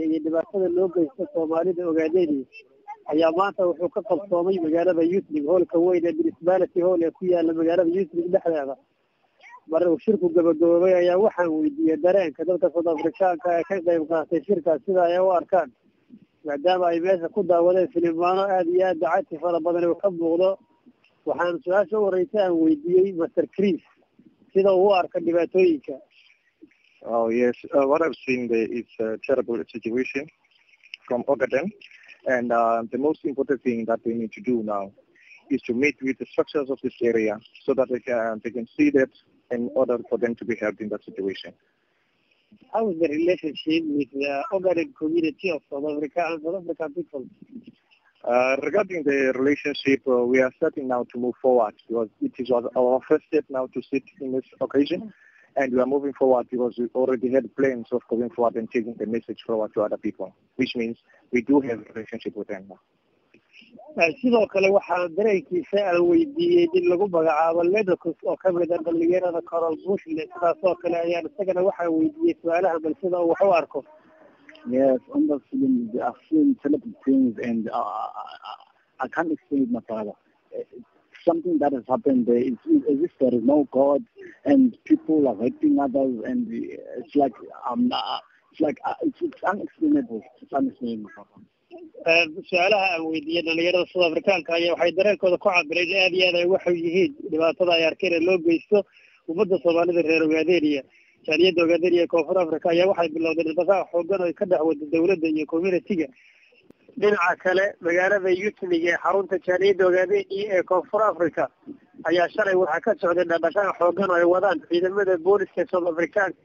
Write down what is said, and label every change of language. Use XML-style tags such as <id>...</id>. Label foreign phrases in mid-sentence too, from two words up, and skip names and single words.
<so>iyo dhibaatada loo geysto Soomaalida ogaadeenaya ayaa maanta wuxuu ka qabsoomay magaalada Yutnig hoolka weyn ee</so> <en>municipality hall</en> <so>ee ku yaala magaalada Yutnig dhexdeeda marka uu shirku gabagaboobay ayaa waxaan weydiiyay dareenka dadka South Africaanka ee ka qayb qaatay shirkaas sida ay u arkaan maadaama ay meesha ku daawadeen filmaano aad iyo aad dacati fara badan oo ka muuqdo waxaan su-aasha u horeysay aan weydiiyey Mr. Chris sida uu arka dhibaatooyinka.</so> <en>Oh yes, what I've seen there is a terrible situation from Ogaden, and the most important thing that we need to do now is to meet with the structures of this area so that they can see that in order for them to be helped in that situation. How is the relationship with the Ogaden community of South Africa and South African people? Regarding the relationship, we are starting now to move forward because it is our first step now to sit in this occasion, and we are moving forward because we already had plans of going forward and taking the message forward to other people, which means we do have a relationship with them now.</en> <so>sidoo kale waxaan dareenkiisa aan weydiiyey in lagu magacaabo Ledocus oo ka mid ah dhalinyarada Coral Bush sidaas oo kale ayaan isagana waxaan weydiiyey su'aalaha balsida uu wax u arko.</so> <en>Yes, on the film, they are seeing terrible things, and I can't explain it, my father. Something that has happened there is as if there is no God, and people are hurting others, and it's like it's unexplainable. It's unexplainable.</en> <so>su'aalaha aan weydiiyey dhalinyarada South Africaanka ayaa waxay dareenkooda ku cabireen aad iyo aad ay wax yihiin dhibaatada ay arkeen ee loo geysto ummadda Soomaalida reer Ogaadeenaya jaaliyadda Ogaadeenaya koonfur Africa ayaa waxay bilowdeen difaac xooggan oo ka dhaxwada dawladda iyo community-ga dhinaca kale magaalada Yutnig ee xarunta jaaliyadda Ogaadeenaya ee koonfur Africa ayaa shalay waxa ka socday dhaqdhaqaaq xooggan oo ay wadaan ciidamada booliska South Africaanka</so>